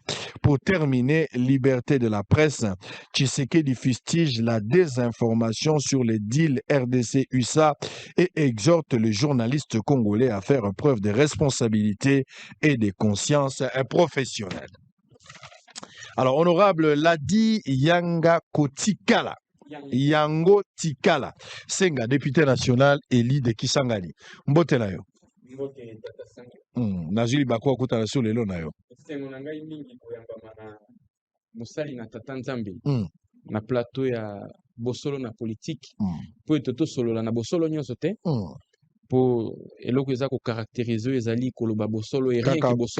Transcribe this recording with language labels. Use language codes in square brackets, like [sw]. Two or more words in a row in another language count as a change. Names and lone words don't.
[fr] Pour terminer, liberté de la presse, Tshisekedi fustige la désinformation sur les deals RDC-USA et exhorte les journalistes congolais à faire preuve de responsabilité et de conscience professionnelle. Alors, honorable Ladi Yanga Kotikala, Yango Tikala, Senga, député national élu de Kisangani. [ln] Mbote na yo. Nazuli bakwa kutala sur lelo na yo. Sengo na ngai mingi koyamba na musali na tata Nzambe. Na plateau ya bosolo na politique. Po etoto solola na bosolo nyonso te. Po eloko eza ko caractériser ezali koloba bosolo [fr] et rien que [ln] bosolo.